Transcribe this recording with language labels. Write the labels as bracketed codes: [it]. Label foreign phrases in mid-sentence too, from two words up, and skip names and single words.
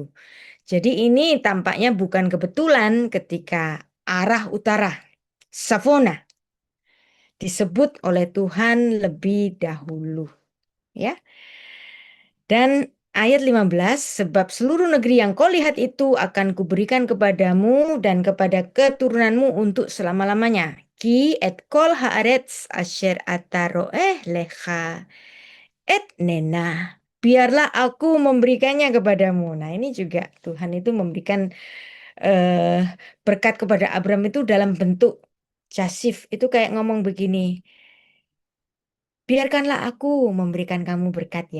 [id] Jadi ini tampaknya bukan kebetulan ketika arah utara, Savona, disebut oleh Tuhan lebih dahulu. Ya. Dan ayat 15, sebab seluruh negeri yang kau lihat itu akan kuberikan kepadamu dan kepada keturunanmu untuk selama-lamanya. [he] כי את כל הארץ אשר אתה ראה לך אתננה. [id] Biarlah aku memberikannya kepadamu. Nah, ini juga Tuhan itu memberikan eh, berkat kepada Abraham itu dalam bentuk jasif. Itu kayak ngomong begini, biarkanlah aku memberikan kamu berkat ya.